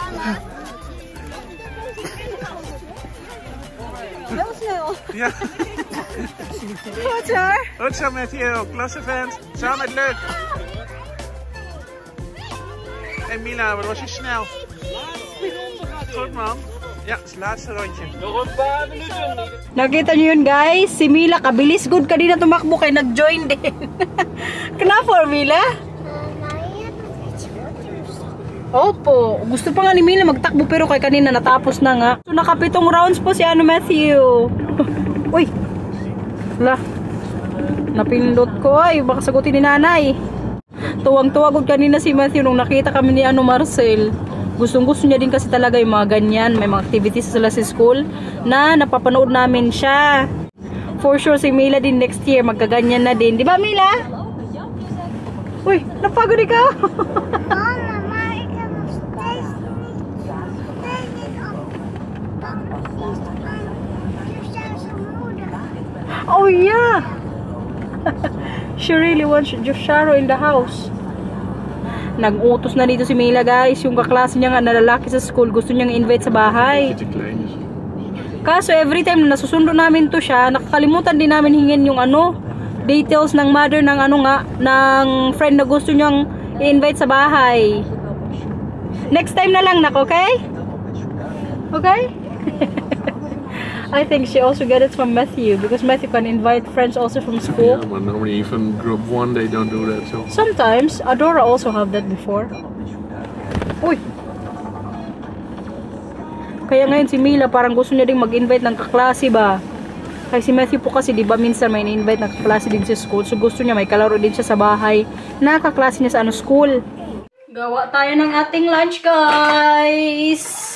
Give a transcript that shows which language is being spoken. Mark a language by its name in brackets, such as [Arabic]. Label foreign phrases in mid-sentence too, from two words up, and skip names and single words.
[Dutch] Heel snel. Ja. Goed hoor. Goed zo, Matthew. Klasse vent. Samen met Luc. Hey Mila, wat was je snel? Goed, man. Ja, het is het laatste rondje. Nog een paar minuten. [Filipino] Nakita niyo yun guys, si Mila kabilis good kanina tumakbo kay nag-join din. Kenapa Mila? Opo, gusto pa nga ni Mila magtakbo pero kay kanina natapos na nga. So nakapitong rounds po si Matthew. Uy. Wala. Napindot ko ay baka sagutin ni nanay. Tuwang-tuwa gud kanina si Matthew nung nakita kami ni Marcel. Gustong-gusto niya din kasi talaga yung mga ganyan. May mga activities sila sa school na napapanood namin siya. [English] For sure [Filipino] si Mila din next year magkaganyan na din. Di ba Mila? Uy, napagod ikaw. [Dutch] Mama, maar ik heb nog steeds niet op moeder. [English] Oh yeah. She really wants Josharo in the house. [Filipino] Nag-utos na dito si Mila guys. Yung kaklase niya nga na lalaki sa school, gusto niyang invite sa bahay. Kaso [English] every time [Filipino] na nasusundo namin to siya, nakakalimutan din namin hingin yung details ng mother ng ng friend na gusto niyang i-invite sa bahay. [English] Next time [Filipino] na lang okay? Okay? [English] I think she also got it from Matthew because Matthew can invite friends also from school. Yeah, but normally even group 1 they don't do that. So. Sometimes Adora also have that before. [Filipino] Uy. Kaya ngayon si Mila parang gusto niya ding mag-invite ng kaklase ba. Kaya si Matthew po kasi di ba minsan may invite ng kaklase din sa school. So gusto niya may kalaro din siya sa bahay na kaklase niya sa school. Gawa tayo ng ating lunch guys.